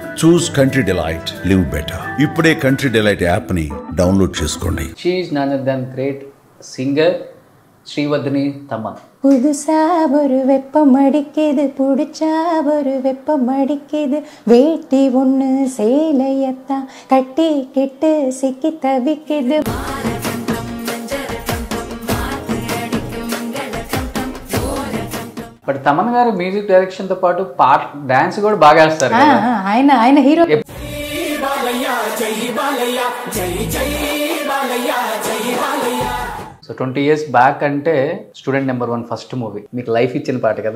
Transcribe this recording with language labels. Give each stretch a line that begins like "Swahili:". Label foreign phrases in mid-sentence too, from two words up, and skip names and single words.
English: Choose Country Delight, live better.
Telugu: ఇప్పుడే కంట్రీ డిలైట్ యాప్ ని డౌన్లోడ్ చేసుకోండి.
English: She is none other than great singer ஸ்ரீவர்தினி தமன்.
Tamil: புதுசா ஒரு வெப்பம் அடிக்குது, புடிச்சா ஒரு வெப்பம் அடிக்குது, வேட்டி ஒண்ணு சேலையத்தான் கட்டி கிட்டு சிக்கி தவிக்குது.
Telugu: బట్ తమన్ గారు
English: music direction
Telugu: తో పాటు పాట డాన్స్ కూడా బాగా వేస్తారు. ఆయన హీరో. సో
English: 20 years back
Telugu: అంటే స్టూడెంట్ నెంబర్ 1
English: first movie
Telugu: మీకు లైఫ్ ఇచ్చిన పాట కదా.